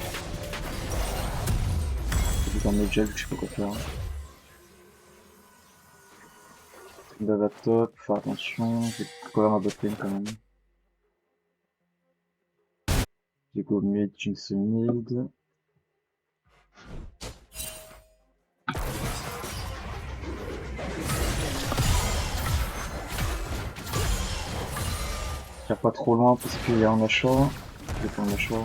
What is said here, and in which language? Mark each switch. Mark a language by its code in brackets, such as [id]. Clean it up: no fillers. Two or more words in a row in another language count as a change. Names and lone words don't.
[fr] J'ai un gel, je sais pas quoi faire. Il va top, faire attention, j'ai couvert ma botlane quand même. J'ai go mid, Jinx mid. Tire pas trop loin parce qu'il y a un Nashor. Je vais prendre un Nashor.